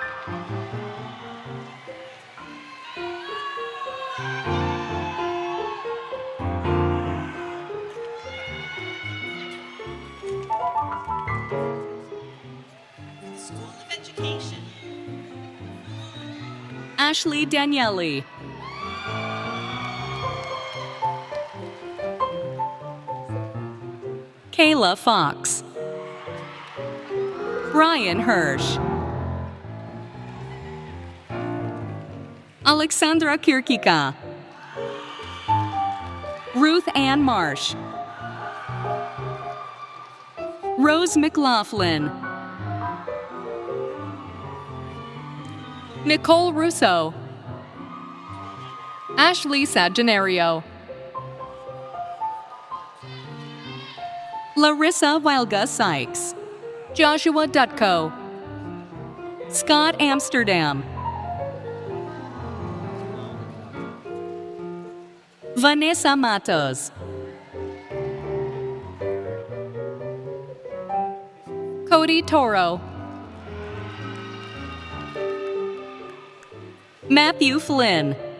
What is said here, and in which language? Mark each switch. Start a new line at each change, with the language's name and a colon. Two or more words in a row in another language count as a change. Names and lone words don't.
English: School of Education. Ashley Daniele. Kayla Fox. Brian Hirsch. Alexandra Kirkika. Ruth Ann Marsh. Rose McLaughlin. Nicole Russo. Ashley Sagenario. Larissa Wilga Sykes. Joshua Dutko. Scott Amsterdam. Vanessa Matos. Cody Toro. Matthew Flynn.